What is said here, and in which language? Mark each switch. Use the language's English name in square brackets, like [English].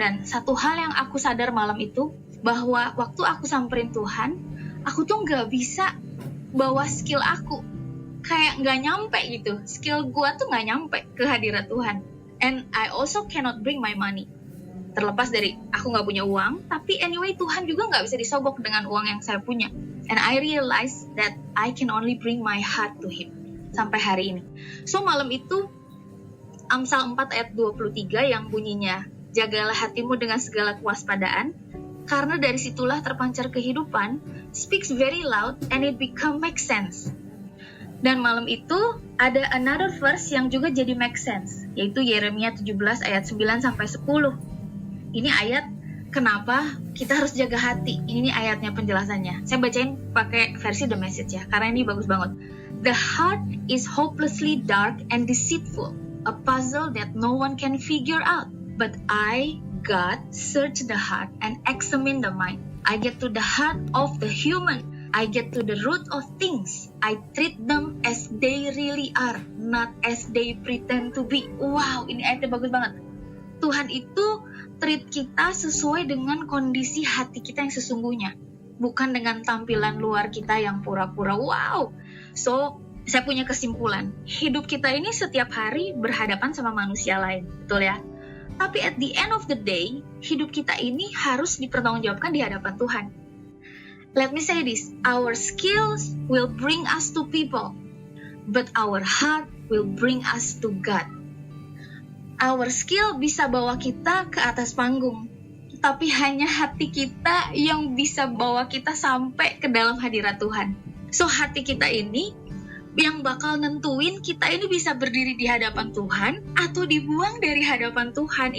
[Indonesian] Dan satu hal yang aku sadar malam itu, bahwa waktu aku samperin Tuhan, aku tuh gak bisa bawa skill aku. Kayak gak nyampe gitu. Skill gue tuh gak nyampe ke hadirat Tuhan. [English] And I also cannot bring my money. [Indonesian] Terlepas dari aku gak punya uang, tapi anyway Tuhan juga gak bisa disogok dengan uang yang saya punya. [English] And I realized that I can only bring my heart to Him. [Indonesian] Sampai hari ini. So malam itu Amsal 4 ayat 23 yang bunyinya, jagalah hatimu dengan segala kewaspadaan, karena dari situlah terpancar kehidupan, [English] speaks very loud and it become make sense. [Indonesian] Dan malam itu ada [English] another verse [Indonesian] yang juga jadi [English] make sense, [Indonesian] yaitu Yeremia 17 ayat 9 sampai 10. Ini ayat kenapa kita harus jaga hati. Ini ayatnya penjelasannya. Saya bacain pakai versi The Message ya, karena ini bagus banget. [English] The heart is hopelessly dark and deceitful, a puzzle that no one can figure out. But I, God, search the heart and examine the mind. I get to the heart of the human. I get to the root of things. I treat them as they really are, not as they pretend to be. [Indonesian] Wow, ini ayatnya bagus banget. Tuhan itu treat kita sesuai dengan kondisi hati kita yang sesungguhnya, bukan dengan tampilan luar kita yang pura-pura wow. So, saya punya kesimpulan, hidup kita ini setiap hari berhadapan sama manusia lain, betul ya? Tapi [English] at the end of the day, [Indonesian] hidup kita ini harus dipertanggungjawabkan di hadapan Tuhan. [English] Let me say this, our skills will bring us to people, but our heart will bring us to God. Our skill [Indonesian] bisa bawa kita ke atas panggung, tapi hanya hati kita yang bisa bawa kita sampai ke dalam hadirat Tuhan. So hati kita ini yang bakal nentuin kita ini bisa berdiri di hadapan Tuhan atau dibuang dari hadapan Tuhan.